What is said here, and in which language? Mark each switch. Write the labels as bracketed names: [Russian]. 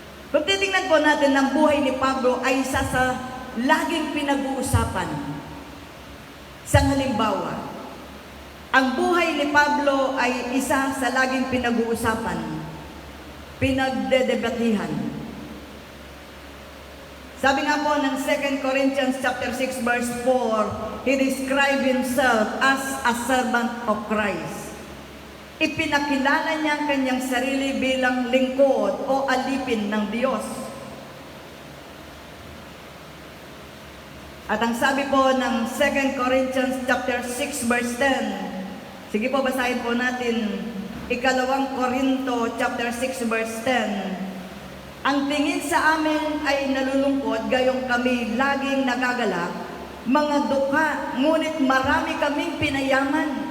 [Filipino] Kung titingnan po natin ang buhay ni Pablo ay isa sa laging pinag-uusapan. Sa halimbawa, ang buhay ni Pablo ay isa sa laging pinag-uusapan, pinagdedebatihan. Sabi nga po ng [English] 2 Corinthians chapter 6 verse 4, he described himself as a servant of Christ. [Filipino] Ipinakilala niya ang kanyang sarili bilang lingkod o alipin ng Diyos. At ang sabi po ng 2 Corinthians chapter 6 verse 10, sige po basahin po natin, 2 Corinto chapter 6 verse 10, ang tingin sa amin ay nalulungkot, gayong kami laging nagagalak, mga dukha, ngunit marami kaming pinayaman.